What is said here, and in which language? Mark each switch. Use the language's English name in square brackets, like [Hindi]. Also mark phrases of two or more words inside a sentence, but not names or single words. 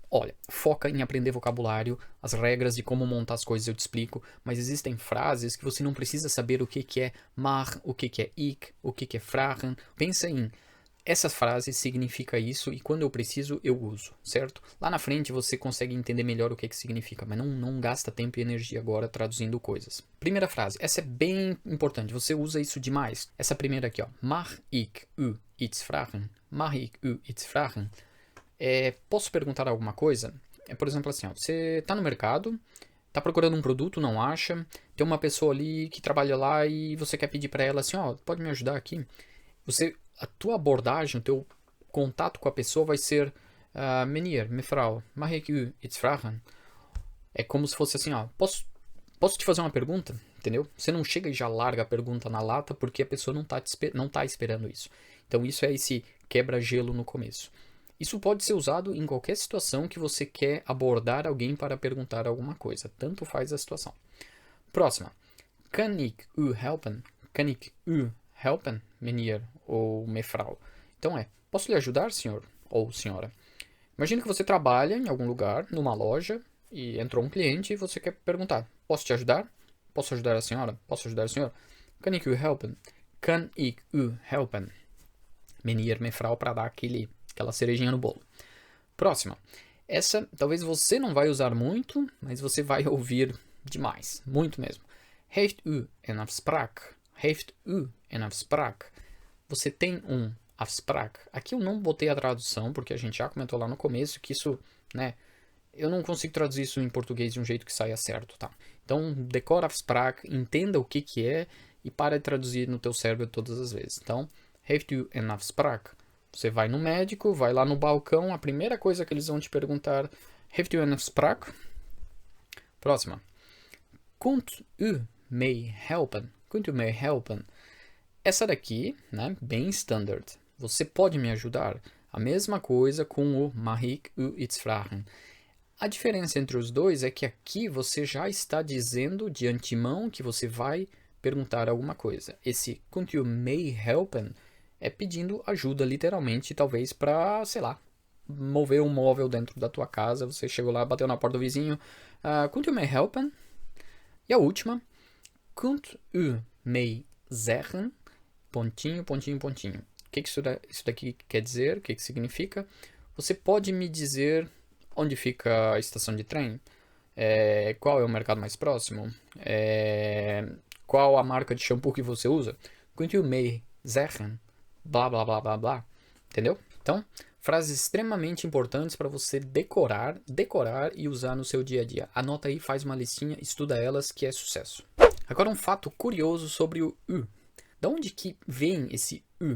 [Portuguese] Olha, foca em aprender vocabulário, as regras de como montar as coisas eu te explico, mas existem frases que você não precisa saber o que é maar, o que é ik, o que é vragen. Pensa em... Essa frase significa isso e quando eu preciso, eu uso, certo? Lá na frente você consegue entender melhor o que significa, mas não gasta tempo e energia agora traduzindo coisas. Primeira frase, essa é bem importante, você usa isso demais. Essa primeira aqui, ó. [Dutch] Mag ik u iets vragen? Mag ik u iets vragen? [Portuguese] Posso perguntar alguma coisa? Por exemplo assim, ó, você tá no mercado, tá procurando um produto, não acha, tem uma pessoa ali que trabalha lá e você quer pedir para ela assim, ó, pode me ajudar aqui? A tua abordagem, o teu contato com a pessoa vai ser [Dutch] meneer, mevrouw, mag ik u iets vragen? [Portuguese] É como se fosse assim, ó, posso te fazer uma pergunta? Entendeu? Você não chega e já larga a pergunta na lata porque a pessoa não tá esperando isso. Então isso é esse quebra-gelo no começo. Isso pode ser usado em qualquer situação que você quer abordar alguém para perguntar alguma coisa. Tanto faz a situação. Próxima. [Dutch] Kan ik u helpen? Kan ik u helpen, meneer ou mevrouw? [Portuguese] Então posso lhe ajudar, senhor ou senhora? Imagina que você trabalha em algum lugar, numa loja, e entrou um cliente e você quer perguntar, posso te ajudar? Posso ajudar a senhora? Posso ajudar o senhor? [Dutch] Kan ik u helpen? Kan ik u helpen? Meneer, mevrouw, [Portuguese] para dar aquela cerejinha no bolo. Próxima. Essa talvez você não vai usar muito, mas você vai ouvir demais, muito mesmo. [Dutch] Heeft u een afspraak? Heeft u een afspraak? [Portuguese] Você tem afspraak? Aqui eu não botei a tradução, porque a gente já comentou lá no começo que isso, né? Eu não consigo traduzir isso em português de um jeito que saia certo, tá? Então, decora afspraak, entenda o que é e para de traduzir no teu cérebro todas as vezes. Então, [Dutch] heeft u een afspraak? [Portuguese] Você vai no médico, vai lá no balcão, a primeira coisa que eles vão te perguntar, [Dutch] heeft u een afspraak? Próxima. Kunt u mij helpen? Kunt u mij helpen? [Portuguese] Essa daqui, né, bem standard. Você pode me ajudar? A mesma coisa com o [Dutch] mag ik u iets vragen. [Portuguese] A diferença entre os dois é que aqui você já está dizendo de antemão que você vai perguntar alguma coisa. Esse [Dutch] kunt u mij helpen [Portuguese] é pedindo ajuda literalmente, talvez para, sei lá, mover um móvel dentro da tua casa. Você chegou lá, bateu na porta do vizinho. [Dutch] Kunt u mij helpen? [Portuguese] E a última. [Dutch] Kunt u mij zeggen? [Portuguese] Pontinho, pontinho, pontinho. O que isso daqui quer dizer? O que significa? Você pode me dizer onde fica a estação de trem? Qual é o mercado mais próximo? Qual a marca de shampoo que você usa? [Dutch] Kunt u mij zeggen? [Portuguese] Blá, blá, blá, blá, blá. Entendeu? Então, frases extremamente importantes para você decorar e usar no seu dia a dia. Anota aí, faz uma listinha, estuda elas, que é sucesso. Agora um fato curioso sobre o U. Da onde que vem esse U?